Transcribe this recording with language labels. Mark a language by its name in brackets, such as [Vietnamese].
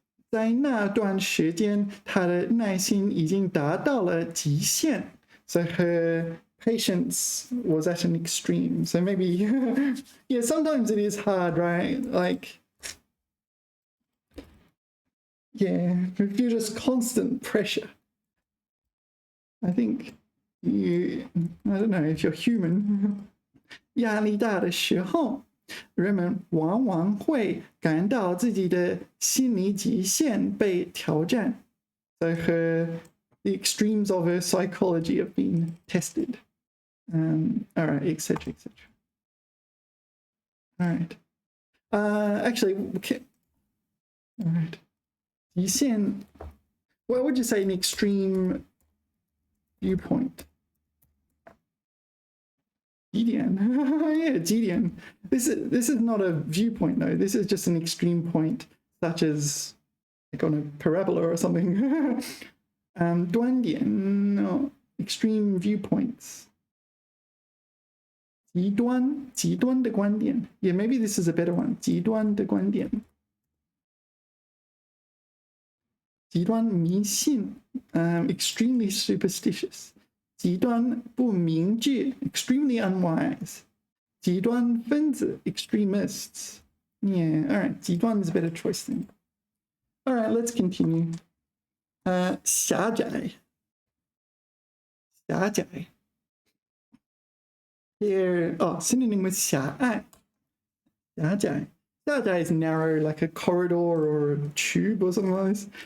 [Chinese] 在那段时间，他的耐心已经达到了极限。 [English] So her patience was at an extreme. So maybe, yeah, sometimes it is hard, right? Like, yeah, if you're just constant pressure. I think I don't know if you're human. [Chinese] 压力大的时候，人们往往会感到自己的心理极限被挑战。 [English] So the extremes of her psychology have been tested. All right, etc., etc. All right. Actually, okay. All right. 极限. What would you say an extreme viewpoint? [Chinese] 极点.Yeah, 极点. [English] This is not a viewpoint though. This is just an extreme point, such as like on a parabola or something. 端点, no, extreme viewpoints. [Chinese] 极端的观点. [English] Yeah, maybe this is a better one. [Chinese] 极端的观点. 极端迷信, [English] extremely superstitious. [Chinese] 极端不明智, [English] extremely unwise. [Chinese] 极端分子, extremists. [English] Yeah, all right. 极端 is a better choice then. All right, let's continue. [Chinese] 狭窄. [English] Here, synonym with 狭隘. [Chinese] 狭窄. [English] 狭窄 is narrow, like a corridor or a tube or something like this.